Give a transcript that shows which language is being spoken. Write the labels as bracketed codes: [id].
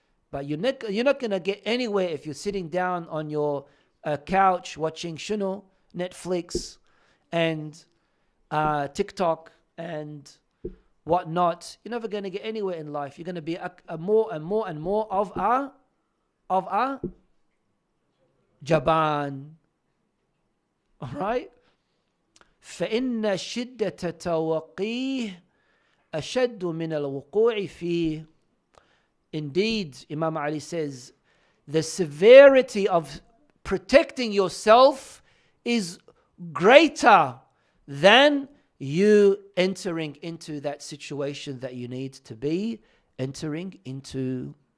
[en] But you're not going to get anywhere if you're sitting down on your couch watching Netflix and TikTok and whatnot. You're never going to get anywhere in life. You're going to be a more and more and more of a jaban. All right? [ar] فإن شدة توقيه أشد من الوقوع فيه. [en] Indeed, Imam Ali says, the severity of protecting yourself is greater than you entering into that situation that you need to be entering into.